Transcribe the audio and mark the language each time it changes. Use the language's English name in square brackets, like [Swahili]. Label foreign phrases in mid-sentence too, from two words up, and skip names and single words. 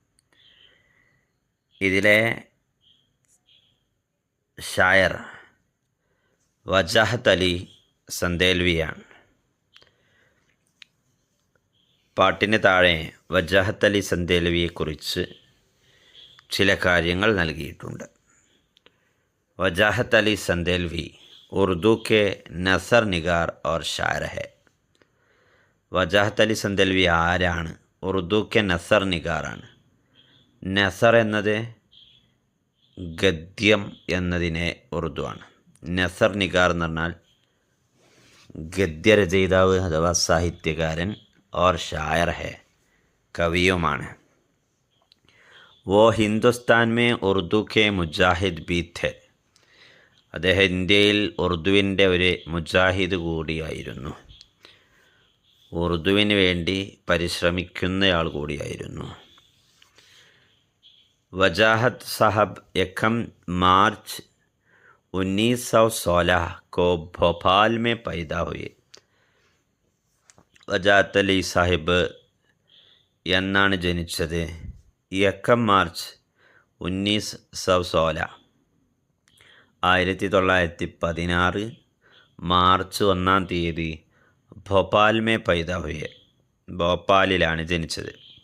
[Malayalam] ഇതിലെ ഷായർ വജാഹത്ത് അലി സന്ദേൽവിയാണ്. പാട്ടിന് താഴെ വജാഹത്ത് അലി സന്ദേൽവിയെക്കുറിച്ച് ചില കാര്യങ്ങൾ നൽകിയിട്ടുണ്ട്. [Hindi] वजाहत अली संदेलवी उर्दू के नसर निगार और शायर है. [Malayalam] വജാഹത്ത് അലി സന്ദേൽവി ആരാണ്? ഉറുദുക്കെ നസർ നിഗാറാണ്. നസർ എന്നത് ഗദ്യം എന്നതിനെ ഉറുദുവാണ്. [Hindi] नसर निगार [Malayalam] എന്ന് പറഞ്ഞാൽ ഗദ്യരചയിതാവ് അഥവാ സാഹിത്യകാരൻ. [Hindi] और शायर है, [Malayalam] കവിയുമാണ്. [Hindi] वो हिंदुस्तान में उर्दू के मुजाहिद भी थे. [Malayalam] അദ്ദേഹം ഇന്ത്യയിൽ ഉറുദുവിൻ്റെ ഒരു മുജാഹിദ് കൂടിയായിരുന്നു. ഉറുദുവിന് വേണ്ടി പരിശ്രമിക്കുന്നയാൾ കൂടിയായിരുന്നു. [Hindi] वजाहत साहब 1 मार्च 1916 को भोपाल में पैदा हुए. [Malayalam] വജാഹത്ത് അലി സാഹിബ് എന്നാണ് ജനിച്ചത്? 1 മാർച്ച് 1916 1916 മാർച്ച് 1-ാം തീയതി [Hindi] भोपाल में पैदा हुए, [Malayalam] ഭോപ്പാലിലാണ് ജനിച്ചത്.